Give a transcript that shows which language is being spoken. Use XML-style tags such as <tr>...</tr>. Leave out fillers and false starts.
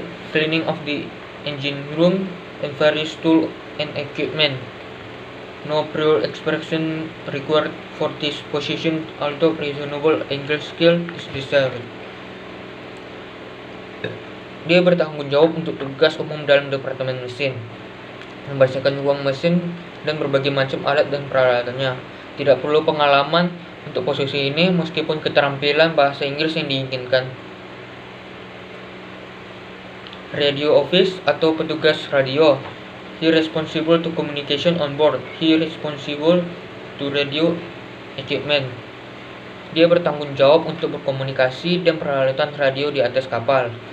<en>Cleaning of the engine room and various tools and equipment. No prior expression required for this position, although reasonable English skill is desired.</en> <id>Dia bertanggung jawab untuk tugas umum dalam departemen mesin, membersihkan ruang mesin dan berbagai macam alat dan peralatannya. Tidak perlu pengalaman untuk posisi ini, meskipun keterampilan bahasa Inggris yang diinginkan.</id> <en>Radio office</en> <id>atau petugas radio.</id> <en>He responsible to communication on board. He responsible to radio equipment.</en> <id>Dia bertanggung jawab untuk berkomunikasi dan peralatan radio di atas kapal.</id>